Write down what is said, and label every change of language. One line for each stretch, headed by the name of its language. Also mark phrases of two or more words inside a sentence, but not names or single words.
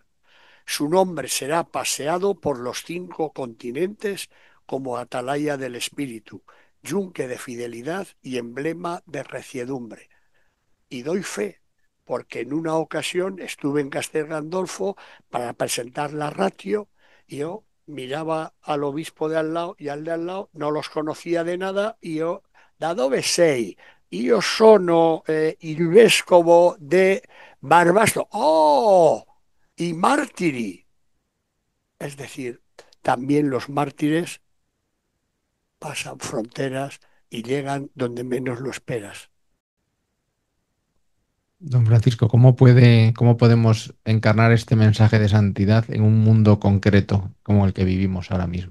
Spanish: Su nombre será paseado por los 5 continentes como atalaya del espíritu, yunque de fidelidad y emblema de reciedumbre. Y doy fe, porque en una ocasión estuve en Castel Gandolfo para presentar la ratio y yo miraba al obispo de al lado y al de al lado, no los conocía de nada y yo,
Italian: da dove sei? Io sono il vescovo de Barbastro. ¡Oh!
Spanish: Y mártiri. Es decir, también los mártires pasan fronteras y llegan donde menos lo esperas. Don Francisco, cómo podemos encarnar este mensaje de santidad en un mundo concreto como el que vivimos ahora mismo?